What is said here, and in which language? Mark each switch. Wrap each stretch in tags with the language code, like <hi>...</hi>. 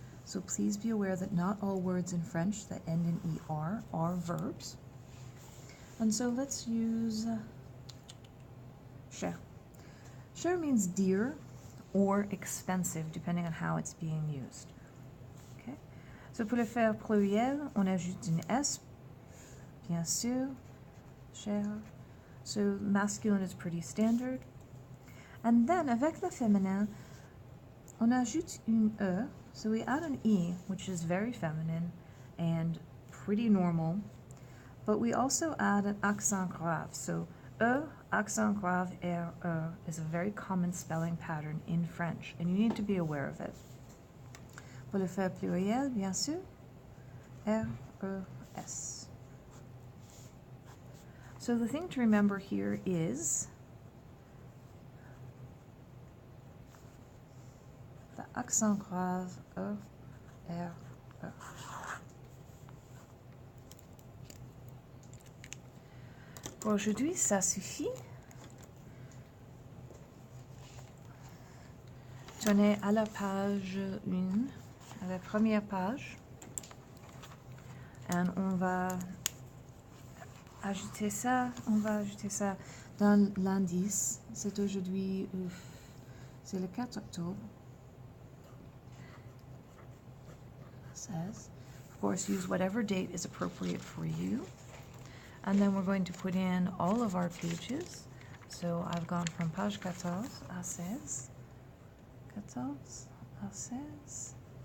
<en>So please be aware that not all words in French that end in ER are verbs. And so let's use cher. Cher means dear or expensive, depending on how it's being used. Okay?</en> <fr>So pour le faire pluriel, on ajoute une S, bien sûr, cher.</fr> <en>So masculine is pretty standard. And then,</en> <fr>avec le féminin, on ajoute une E.</fr> <en>So we add an E, which is very feminine and pretty normal. But we also add an accent grave. So E, accent grave, R, E is a very common spelling pattern in French, and you need to be aware of it.</en> <fr>Pour le faire pluriel, bien sûr, R, E, S.</fr> <en>So the thing to remember here is the accent grave, E, R, E.</en> <fr>Pour aujourd'hui, ça suffit. Tournez à la page 1, à la première page. Et on va ajouter ça dans l'indice. C'est aujourd'hui, c'est le 4 octobre. 16.</fr> <en>Of course, use whatever date is appropriate for you. And then we're going to put in all of our pages. So I've gone from page 14</en> <fr>à 16. 14 à 16.</fr>